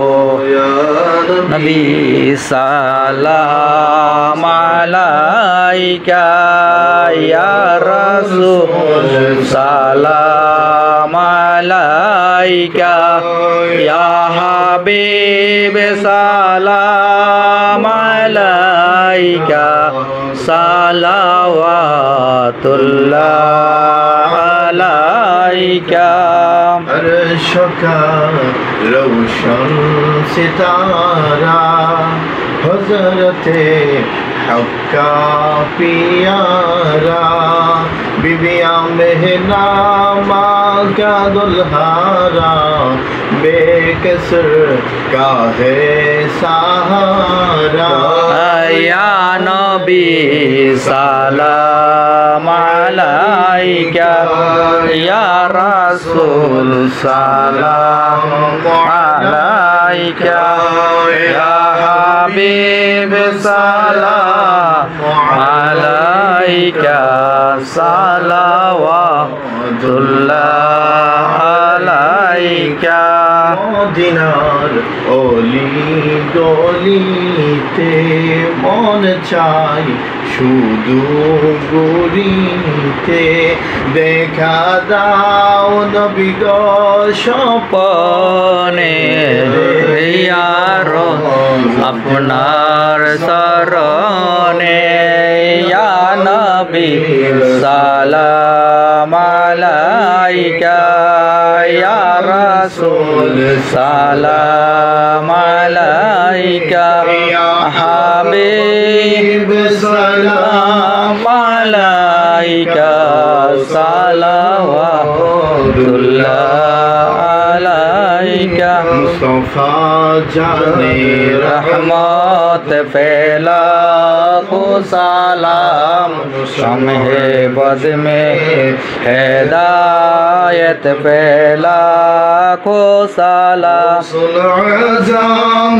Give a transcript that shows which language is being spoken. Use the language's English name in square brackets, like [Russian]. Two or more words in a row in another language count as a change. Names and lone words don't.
[Arabic] نبي سلام عليك يا رسول سلام عليك يا حبيب سلام عليك صلوات الله عليك [Urdu] عرش کا روشن ستارہ حضرت حق کا پیارا بیبیا مہنا ماں کا دلارا بیکسر کا ہے سہارا [Arabic] يا نبي سلام عليك يا رسول سلام عليك يا حبيب سلام عليك صلوات الله عليك [Bangla] মদিনার অলি গলিতে মন চাই শুধু গরিতে দেখা দাও নবী গো স্বপনে ইয়ার আপনার শরণে [Arabic] يا نبي سلام عليك يا رسول سلام عليك يا حبيب سلام عليك صلوات الله عليك [Bangla] মুস্তাফা জানে [Urdu] رحمت پھیلا کو سلام شمع بد میں ہدایت پھیلا کو سلام आज़म